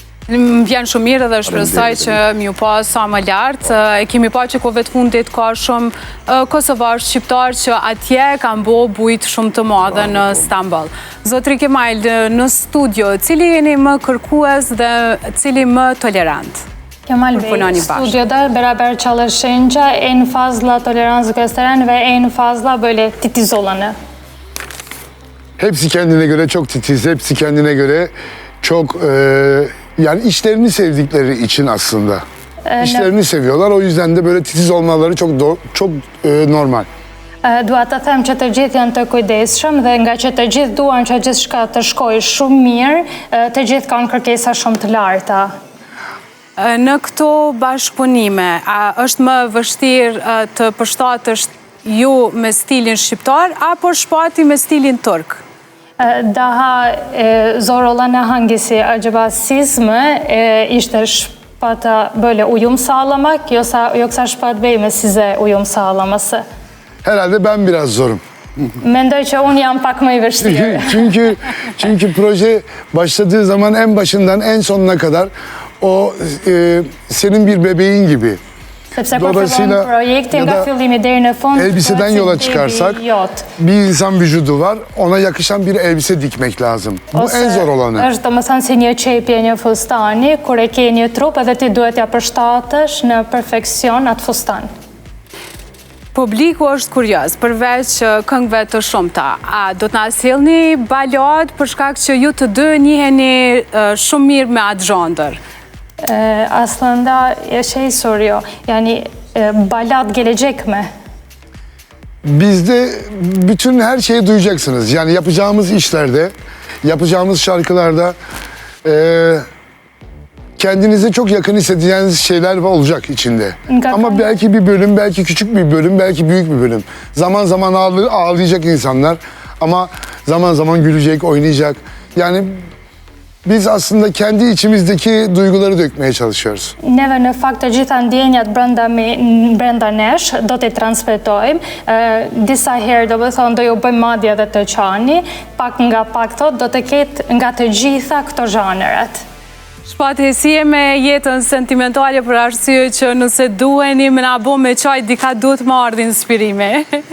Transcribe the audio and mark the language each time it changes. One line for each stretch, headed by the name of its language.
Albanian: Më vjen shumë mirë dhe shpresoj që m'ju pa sa më lartë. E kemi pa që kohëve të fundit ka shumë kosovarë shqiptarë që atje kanë bo bujt shumë të madhe në Stamboll. Zotri Kemal, në studio, cili jeni më kërkues dhe cili më tolerant?
Turkish: Kemal Bey, studioda beraber çalışınca en fazla tolerans gösteren ve en fazla böyle titiz olanı. Hepsi kendine göre çok titiz, hepsi kendine göre çok yani işlerini sevdikleri için aslında. İşlerini seviyorlar, o yüzden de böyle titiz olmaları çok normal.
Albanian: Dua të them që të gjithë janë të kujdesshëm dhe nga që të gjithë duan që gjithçka të shkojë shumë mirë, të gjithë kanë kërkesa shumë të larta. Në këto bashkëpunime, a është më vështirë të përshtatësh ju me stilin shqiptar, apo shpati me stilin turk?
Turkish: Daha zor olanı hangisi? Acaba siz mi işte Şpat'a böyle uyum sağlamak yoksa Şpat Bey mi size uyum sağlaması? Herhalde ben biraz zorum.
Albanian: Mendoj që unë jam pak më i vështirë.
Turkish: Çünkü proje başladığı zaman en başından en sonuna kadar o senin bir bebeğin gibi.
Albanian: Sepse kur fillon projekti nga fillimi deri në fund,
Turkish: elbiseden yola çıkarsak bir insan vücudu var, ona yakışan bir elbise dikmek lazım. Bu en zor olanı.
Albanian: Është domethënë si një çepje një fustani, kur e ke një trup edhe ti duhet ja përshtatësh në perfeksion atë fustan. Publiku është kurioz, përveç këngëve të shumta. A do të na sjellni balad për shkak që ju të dy njiheni shumë mirë me atë zhondër?
Turkish: Aslında şey soruyor, yani balad gelecek mi? Bizde bütün her şeyi duyacaksınız. Yani yapacağımız işlerde, yapacağımız şarkılarda kendinize çok yakın hissedeceğiniz şeyler olacak içinde. Ama belki bir bölüm, belki küçük bir bölüm, belki büyük bir bölüm. Zaman zaman ağlayacak insanlar ama zaman zaman gülecek, oynayacak. Yani biz aslında kendi içimizdeki duyguları dökmeye çalışıyoruz.
Albanian: Neve në fakt të gjitha ndjenjat brenda nesh do t'i transmetojmë. Disa herë do të thonë do ju bëjmë madje edhe të qani, pak nga pak thot do të ketë nga të gjitha këto zhanërat. Shpati, si e me jetën sentimentale për arsye që nëse duheni me na bo me qaj, dika duhet më ardhi inspirime?